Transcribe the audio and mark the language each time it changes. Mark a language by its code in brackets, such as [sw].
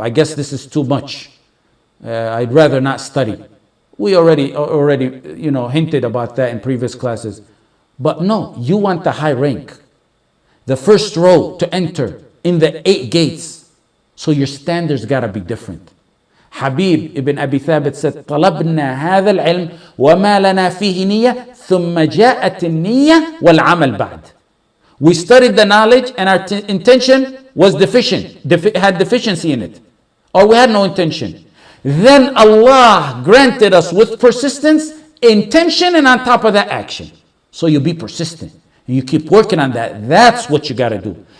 [en] I guess this is too much. I'd rather not study. We already hinted about that in previous classes. But no, you want the high rank. The first row to enter in the 8 gates. So your standards gotta be different. Habib ibn Abi Thabit said, [ar] طلبنا هذا العلم وما لنا فيه نية ثم جاءت النية والعمل بعد. [en] We studied the knowledge and our intention was deficient, had deficiency in it. Or we had no intention. Then Allah granted us with persistence, intention, and on top of that action. So you be persistent. And you keep working on that. That's what you got to do.